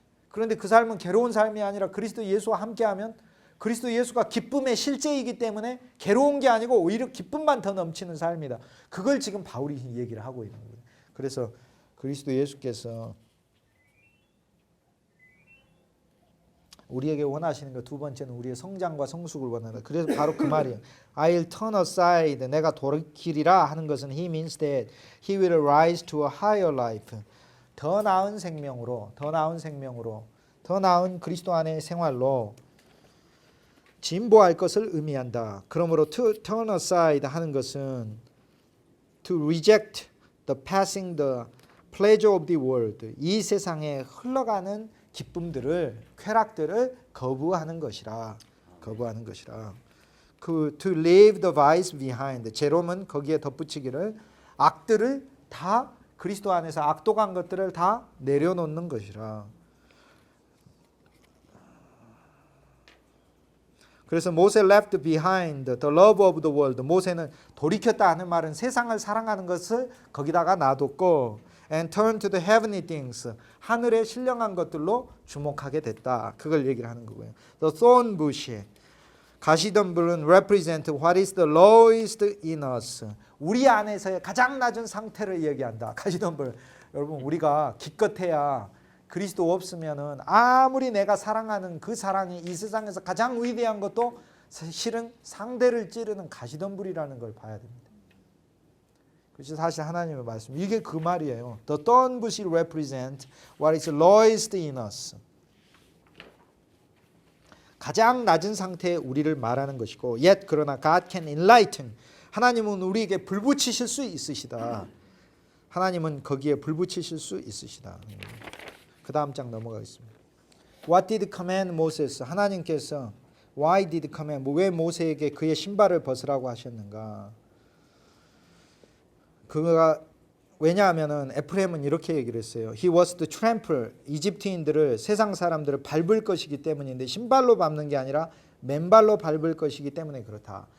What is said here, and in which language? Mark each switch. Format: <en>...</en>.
<ko>그런데 그 삶은 괴로운 삶이 아니라 그리스도 예수와 함께하면 그리스도 예수가 기쁨의 실제이기 때문에 괴로운 게 아니고 오히려 기쁨만 더 넘치는 삶이다. 그걸 지금 바울이 얘기를 하고 있는 거예요. 그래서 그리스도 예수께서 우리에게 원하시는 것 두 번째는 우리의 성장과 성숙을 원한다. 그래서 바로 그 말이에요.</ko> <en>I'll turn aside.</en> <ko>내가 돌이키리라 하는 것은</ko> <en>He means that He will rise to a higher life.</en> <ko>더 나은 생명으로, 더 나은 그리스도 안의 생활로 진보할 것을 의미한다. 그러므로</ko> <en>to turn aside</en> <ko>하는 것은</ko> <en>to reject the passing, the pleasure of the world.</en> <ko>이 세상에 흘러가는 기쁨들을, 쾌락들을 거부하는 것이라. 그</ko> <en>to leave the vice behind.</en> <ko>제롬은 거기에 덧붙이기를 악들을 다 그리스도 안에서 악독한 것들을 다 내려놓는 것이라. 그래서</ko> <en>모세 left behind the love of the world.</en> <ko>모세는 돌이켰다 하는 말은 세상을 사랑하는 것을 거기다가 놔뒀고</ko> <en>and turned to the heavenly things.</en> <ko>하늘의 신령한 것들로 주목하게 됐다. 그걸 얘기를 하는 거고요.</ko> <en>The thorn bush.</en> <ko>가시덤불은</ko> <en>represent what is the lowest in us.</en> <ko>우리 안에서의 가장 낮은 상태를 얘기한다. 가시덤불. 여러분 우리가 기껏해야 그리스도 없으면은 아무리 내가 사랑하는 그 사랑이 이 세상에서 가장 위대한 것도 실은 상대를 찌르는 가시덤불이라는 걸 봐야 됩니다. 그래서 사실 하나님의 말씀 이게 그 말이에요.</ko> <en>The thorn bush represent what is lowest in us.</en> <ko>가장 낮은 상태의 우리를 말하는 것이고</ko> <en>yet</en> <ko>그러나</ko> <en>God can enlighten.</en> <ko>하나님은 우리에게 불 붙이실 수 있으시다. 하나님은 거기에 불 붙이실 수 있으시다. 그 다음 장 넘어가겠습니다.</ko> <en>What did command Moses?</en> <ko>하나님께서</ko> <en>Why did command?</en> <ko>왜 모세에게 그의 신발을 벗으라고 하셨는가? 그가 왜냐하면은 에프레임은 이렇게 얘기를 했어요.</ko> <en>He was to trample.</en> <ko>이집트인들을 세상 사람들을 밟을 것이기 때문인데 신발로 밟는 게 아니라 맨발로 밟을 것이기 때문에 그렇다.</ko>